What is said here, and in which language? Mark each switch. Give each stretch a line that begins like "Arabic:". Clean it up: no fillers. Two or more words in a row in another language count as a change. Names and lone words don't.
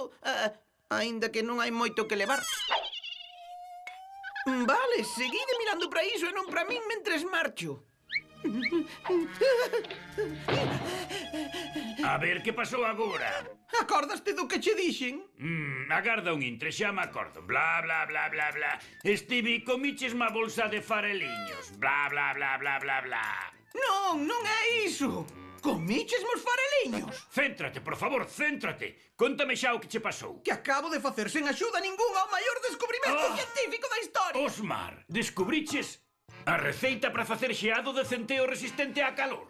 Galician: Aínda que non hai moito que levar. Vale, seguide mirando para iso e non para min mentres marcho. A ver, que pasou agora? Acordaste do que che dixen? Agarda un intre, xa me acordo. Bla, bla, bla, bla, bla. Stevie, comiches má bolsa de fareliños. Bla, bla, bla, bla, bla, bla. Non, non é iso. Comiches mos fareliños. Céntrate, por favor, céntrate. Contame xa o que che pasou. Que acabo de facer sen axuda ningunha o maior descubrimento científico da historia. Osmar, descubriches a receita para facer xeado de centeo resistente á calor.